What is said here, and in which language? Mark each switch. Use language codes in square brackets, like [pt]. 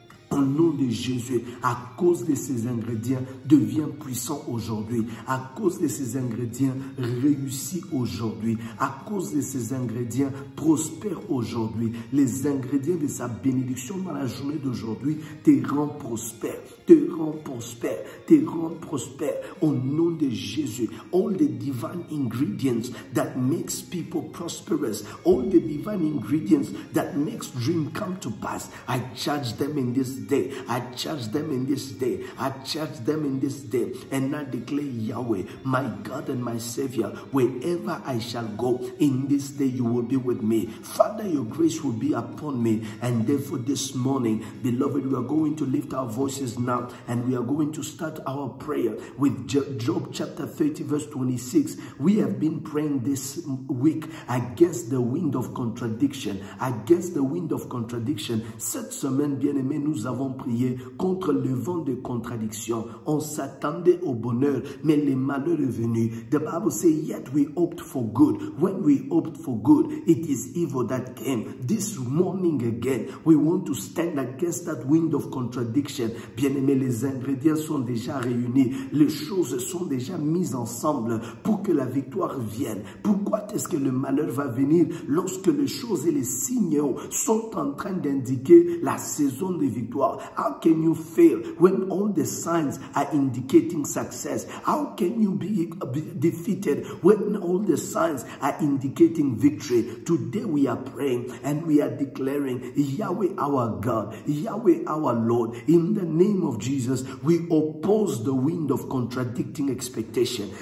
[fr] Au nom de Jésus, à cause de ces ingrédients, deviens puissant aujourd'hui. À cause de ces ingrédients, réussis aujourd'hui. À cause de ces ingrédients, prospère aujourd'hui. Les ingrédients de sa bénédiction dans la journée d'aujourd'hui te rendent prospère, te rendent prospère, te rendent prospère. Au nom de Jésus, [en] all the divine ingredients that makes people prosperous, all the divine ingredients that makes dream come to pass, I charge them in this day. I charge them in this day. I charge them in this day. And I declare, Yahweh, my God and my Savior, wherever I shall go in this day, you will be with me. Father, your grace will be upon me. And therefore this morning, beloved, we are going to lift our voices now and we are going to start our prayer with Job chapter 30 verse 26. We have been praying this week against the wind of contradiction. Against the wind of contradiction. [fr] Cette semaine, bien-aimés, nous avons prié contre le vent de contradiction. On s'attendait au bonheur, mais le malheur est venu. [en] The Bible says, yet we hoped for good. When we hoped for good, it is evil that came. This morning again, we want to stand against that wind of contradiction. [fr] Bien-aimés, les ingrédients sont déjà réunis. Les choses sont déjà mises ensemble pour que la victoire vienne. Pourquoi est-ce que le malheur va venir lorsque les choses et les signaux sont en train d'indiquer la saison de victoire? [en] How can you fail when all the signs are indicating success? How can you be defeated when all the signs are indicating victory? Today we are praying and we are declaring, Yahweh our God, Yahweh our Lord, in the name of Jesus, we oppose the wind of contradicting expectation.